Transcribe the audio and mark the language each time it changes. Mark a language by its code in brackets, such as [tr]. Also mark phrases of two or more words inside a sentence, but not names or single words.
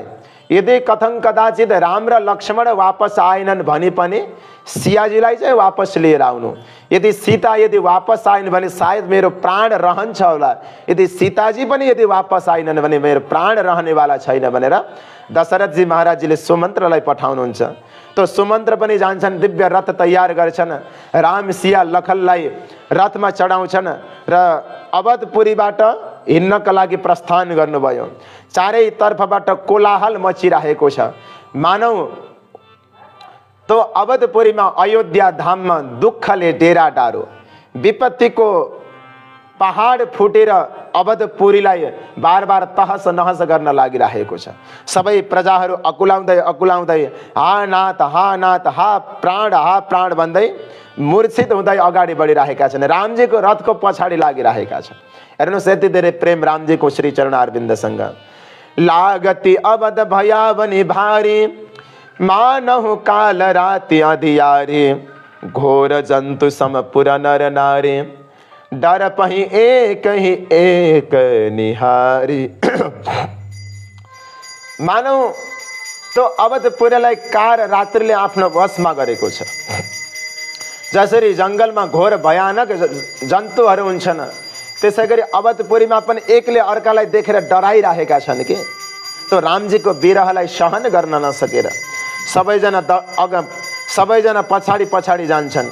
[ne] यदि कथं कदाचित राम र लक्ष्मण वापस आएनन् भने पनि सियाजीलाई चाहिँ वापस लिएर आउनु। यदि सीता यदि वापस आएन भने सायद मेरो प्राण रहन्छ होला, यदि सीताजी पनि यदि वापस आएनन् भने मेरो प्राण रहनेवाला छैन भनेर दशरथजी महाराजजीले सुमन्त्रलाई पठाउनुहुन्छ। तो सुमन्त्र पनि जान्छन्, दिव्य रथ तयार गर्छन्, राम सिया लखनलाई रथमा चढाउँछन् र अवधपुरीबाट हिँड्नका लागि प्रस्थान गर्नुभयो। चारैतर्फबाट कोलाहल मचिरहेको छ, मानव तो अवधपुरीमा अयोध्या धाममा दुःखले डेरा डारो, विपत्तिको पहाड फुटेर अवधपुरीलाई बार बार तहस नहस गर्न लागिरहेको छ। सबै प्रजाहरू अकुलाउँदै अकुलाउँदै हा नाथ हा प्राण भन्दै मूर्छित हुँदै अगाडि बढिरहेका छन्। रामजीको रथको पछाडि लागिरहेका छन्। हेर्नुहोस् यति धेरै प्रेम रामजीको श्री चरण अरविन्दसँग। [awa] लागति अवध भयावनि भारी, मानहु काल राति अधियारी, घोर जन्तु समपुर नर नारी, डर पही एक ही एक निहारी। [ne] मानव तो अवधपुरीलाई कार रात्रिले आफ्नो वशमा गरेको छ। जसरी जङ्गलमा घोर भयानक जन्तुहरू हुन्छन्, त्यसै गरी अवधपुरीमा पनि एकले अर्कालाई देखेर डराइरहेका छन् कि। तो रामजीको विरहलाई सहन गर्न नसकेर सबैजना पछाडि पछाडि जान्छन्।